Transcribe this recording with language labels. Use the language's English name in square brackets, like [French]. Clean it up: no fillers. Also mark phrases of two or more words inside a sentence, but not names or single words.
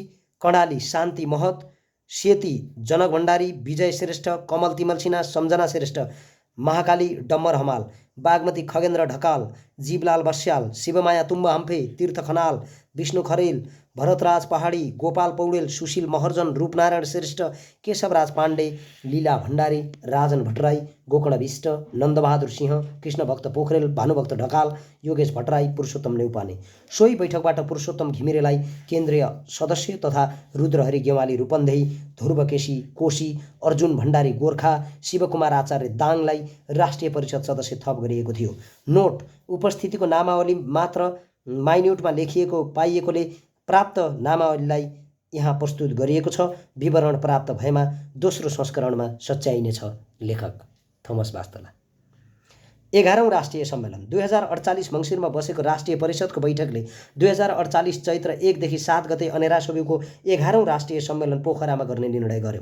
[Nepali] कर्णाली शान्ति महत, सेती जनक भण्डारी, विजय श्रेष्ठ, कमल तिमल सिन्हा, सम्झना श्रेष्ठ, महाकाली डम्बर हमाल, बागमती खगेन्द्र ढकाल, जीवलाल बस्याल, शिवमाया तुम्बा हम्फे, तीर्थ खनाल, विष्णु खरेल, भरतराज पहाडी, गोपाल पौडेल, सुशील महर्जन, रूपनारायण श्रेष्ठ, केशवराज पाण्डे, लीला भण्डारी, राजन भट्टराई, गोकर्ण विष्ट, नन्दबहादुर सिंह, कृष्णभक्त पोखरेल, भानुभक्त ढकाल, योगेश भट्टराई, पुरुषोत्तम नेउपाने। सोही बैठकबाट पुरुषोत्तम घिमिरेलाई केन्द्रीय सदस्य तथा रुद्रहरि गेवाली रूपन्देही, ध्रुव केसी कोशी, अर्जुन भण्डारी गोर्खा, शिवकुमार आचार्य दाङलाई राष्ट्रिय परिषद सदस्य थप गरिएको थियो। नोट: उपस्थितिको नामावली मात्र माइन्युटमा लेखिएको पाइएकोले प्राप्त नामावलीलाई यहाँ प्रस्तुत गरिएको छ। विवरण प्राप्त भएमा दोस्रो संस्करणमा सच्याइनेछ। लेखक थोमस वास्तला। 11औं राष्ट्रिय सम्मेलन 2048 मङ्सिरमा बसेको राष्ट्रिय परिषदको बैठकले 2048 चैत्र 1 देखि 7 गते अनेरासोभिको 11औं राष्ट्रिय सम्मेलन पोखरामा गर्ने निर्णय गर्यो।